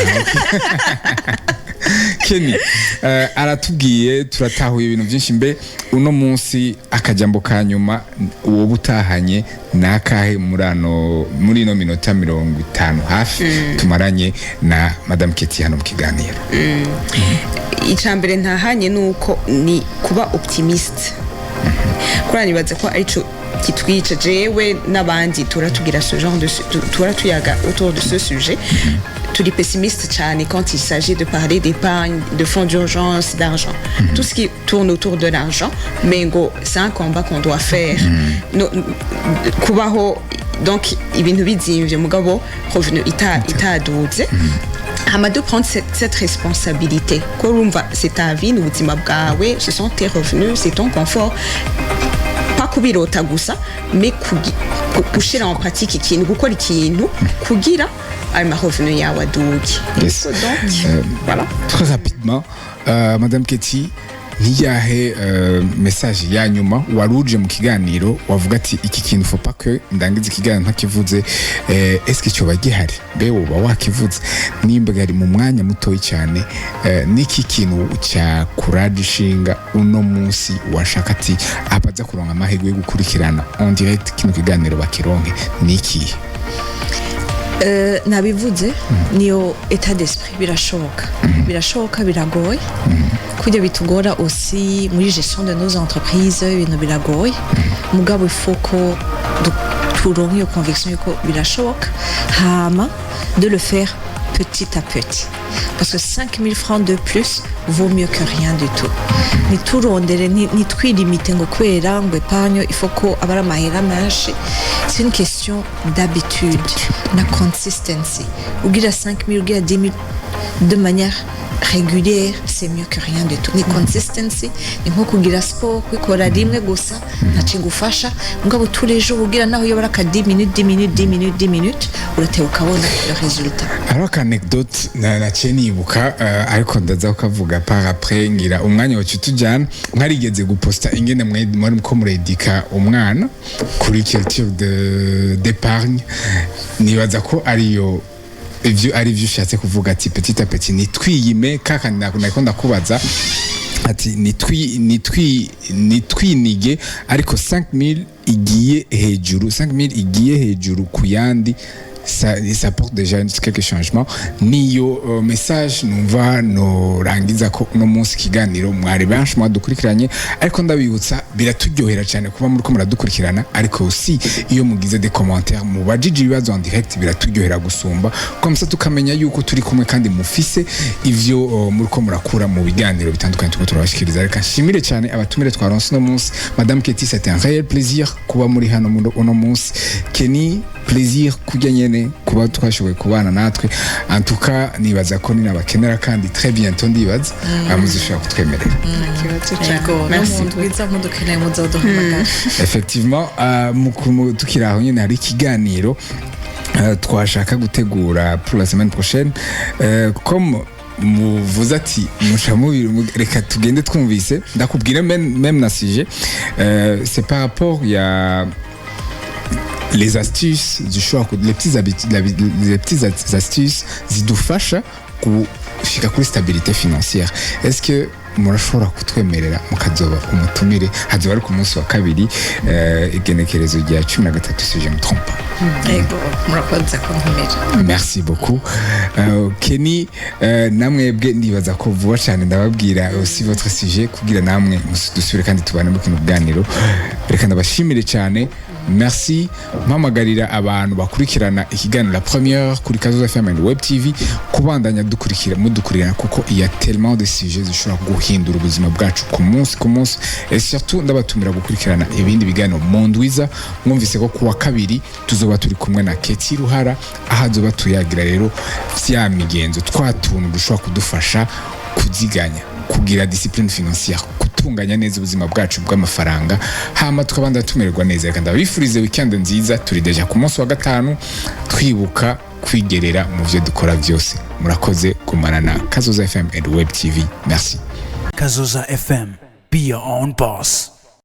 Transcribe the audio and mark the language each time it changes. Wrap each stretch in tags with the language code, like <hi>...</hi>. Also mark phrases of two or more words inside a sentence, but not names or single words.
<rn>Kenny aratubwiye turatahuye ibintu byinshi mbe uno munsi akajambo kanyuma uwo butahanye nakahe muri no minota 50 hafi tumaranye na Madame Ketty hano mu kiganiro icambere ntahanye nuko ni kuba optimiste kuranibaze ko arico kitwica jewe n'abandi turatugira</rn> <fr>ce genre de</fr> <rn>turatuyaga</rn> <fr>autour de ce sujet</fr> <rn>turi pessimiste cyane</rn> <fr>quand il s'agit de parler d'épargne, de fonds d'urgence, d'argent. Tout ce qui tourne autour de l'argent, mais c'est un combat qu'on doit faire.</fr> <rn>Kubaho donc ibintu bizimvye mugabo revenu itaduze.</rn> <fr>Hama de prendre cette responsabilité. Korumva c'est ta vie,</fr> <rn>n'ubuzima bwawe,</rn> <fr>ce sont tes revenus, c'est ton confort.</fr> <rn>Pas kubirota gusa, mais gushira</rn> <fr>en pratique</fr> <rn>ikintu, gukora ikintu kugira ayo marevenu yawe aduge.</rn> <en>Yes.</en> <fr>Donc voilà.</fr> <rn>Très rapidement, Madame Ketty, niyahe message ya nyuma waruje mu kiganiro wavuga ati iki kintu</rn> <fr>faut pas que</fr> <rn>ndangiza ikiganiro ntakivuze, est-ce que cyo bagihari be uba wakivuze nimba gari mu mwanya mutoyi cyane, niki kintu cya courage ishinga uno munsi washaka ati abaza kuronka amahirwe yo gukurikirana</rn> <fr>en direct</fr> <rn>kino kiganiro bakironke niki? nabivuze niyo</rn> <fr>état d'esprit,</fr> <rn>birashoboka biragoye kujya bitugora aussi muri</rn> <fr>gestion de nos entreprises,</fr> <rn>ibintu biragoye mugabo</rn> <fr>il faut</fr> <rn>ko turonke iyo</rn> <fr>conviction</fr> <rn>yuko birashoboka, hama</rn> <fr>de le faire petit à petit, parce que 5 000 francs de plus vaut mieux que rien du tout.</fr> <rn>Niturondere nitwilimite ngo kwera ngo épargne</rn> <fr>il faut</fr> <rn>ko abara amahera menshi.</rn> <fr>C'est une question d'habitude, la consistency.</fr> <rn>Ugira 5 000, ugira 10 000</rn> <fr>de manière régulière, c'est mieux que rien du tout.</fr> <rn>Ni consistency, ni nko kugira sport, kwikora rimwe gusa ntacigufasha, mugabo</rn> <fr>tous les jours</fr> <rn>ugira naho yobara ka 10 minutes uratewe ukabona</rn> <fr>le résultat. Alors qu'anecdote</fr> <rn>naciye nibuka, ariko ndaza kuvuga</rn> <fr>par après</fr> <rn>ngira umwanya wacu tujyana, mwarigeze guposta ingene muri ko muredika umwana kuri</rn> <fr>culture d'épargne,</fr> <rn>nibaza ko ariyo ivyo ari byo ushatse kuvuga ati</rn> <fr>petit à petit</fr> <rn>nitwiyime kaka nakunda kubaza ati nitwinige ariko 5000 igiye hejuru kuyandi.</rn> <fr>Ça apporte déjà quelques changements.</fr> <rn>Niyo message numva no rangiza ko no munsi kiganiro mwari benshi mwadukurikiranye, ariko ndabibutsa biraturyohera cyane kuba muri ko muradukurikirana, ariko aussi iyo mugize</rn> <fr>des commentaires</fr> <rn>mubajije ibibazo</rn> <fr>en direct</fr> <rn>biraturyohera gusumba,</rn> <fr>comme ça</fr> <rn>tukamenya yuko turi kumwe kandi mufise ivyo muri ko murakura mu biganiro bitandukanye tuko turabashikiriza. Reka nshimire cyane abatumire twaronse no munsi. Madame Ketty,</rn> <fr>c'était un réel plaisir</fr> <rn>kuba muri hano no munsi. Kenny, plaisir kujyanye kuba twashoboye kubana natwe,</rn> <fr>en tout cas</fr> <rn>nibaza ko ni nabakenera kandi</rn> <fr>très bientôt</fr> <rn>ndibaza amuzishaka kutwemerera. Effectivement, tukiraho nyine hari ikiganiro twashaka gutegura</rn> <fr>pour la semaine prochaine,</fr> <rn>comme muvuze ati reka tugende twumvise ndakubwira même na sujet,</rn> <fr>c'est par rapport</fr> <rn>ya</rn> <fr>les astuces du choix, les petites astuces</fr> <rn>zidufasha kushika kuri</rn> <fr>stabilité financière.</fr> <rn>Est-ce que murashobora kutwemerera mukazoba umutumire hazoba ari ku munsi wa kabiri igenekerezo rya 13</rn> <fr>si je me trompe pas?</fr> <rn>Ego murakoze kuntumira.</rn> <fr>Merci beaucoup.</fr> <rn>Kenny, namwebwe ndibaza ko vuba cyane ndababwira</rn> <fr>aussi votre sujet</fr> <rn>kugira namwe dusubire kandi tubane mu kino kuganiro. Reka ndabashimire cyane. Merci. Mpamagarira abantu bakurikirana ikiganiro la première kuri Kazoza FM and Web TV kubandanya mudukurikirana kuko</rn> <fr>il y a tellement de sujets</fr> <rn>zishobora guhindura ubuzima bwacu ku munsi,</rn> <fr>et surtout</fr> <rn>ndabatumira gukurikirana ibindi biganiro mu ndwiza. Mwumvise ko kuwa kabiri tuzoba turi kumwe na Ketty Ruhara, ahazoba tuyagira rero vya migenzo twatuntu dushobora kudufasha kuziganya, kugira</rn> <fr>discipline financière,</fr> <rn>gutunganya neza ubuzima bwacu bw'amafaranga, hama tukabanda tumererwa neza. Reka ndabifurize weekend nziza. Turi deja ku munsi wa gatanu twibuka kwigerera mu byo dukora byose. Murakoze kumana na Kazoza FM and Web TV.</rn> <fr>Merci. Kazoza FM,</fr> <en>be your own boss.</en>